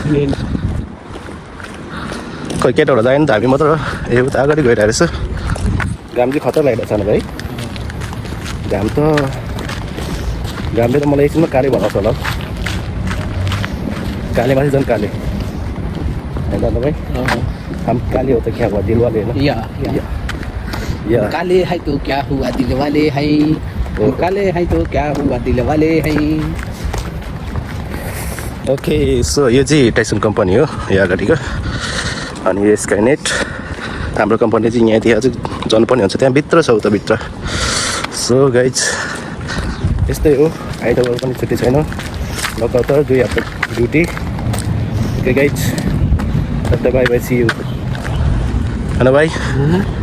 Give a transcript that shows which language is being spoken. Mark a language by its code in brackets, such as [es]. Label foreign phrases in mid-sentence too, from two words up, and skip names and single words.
[ne] खोइ केटाहरू जायो नि त हामी मात्र ए उता अगाडि गइरहेको रहेछ घाम चाहिँ खतरा लागिरहेको छ भाइ घामले त मलाई एकछिनमा काले बनाउँछ होला काले माथि झन् काले होइन त भाइ [hi] हम काले हो त क्या हुआ दिल वाले [ne] होइन [hi] या काले है तो क्या हुआ दिल वाले है काले है तो क्या हुआ दिल वाले है [en] okay so [ne] यो चाहिँ टाइसन कम्पनी हो यहाँ अगाडिको अनि यो स्काइनेट हाम्रो कम्पनी चाहिँ यहाँदेखि अझै जानुपर्ने हुन्छ त्यहाँ भित्र छ उता भित्र [en] so guys [ne] यस्तै हो आइतबार पनि छुट्टी छैन लगातार 2 हप्ता ड्युटी [en] okay guys bye bye see you [ne] होइन भाइ ठिक छ नि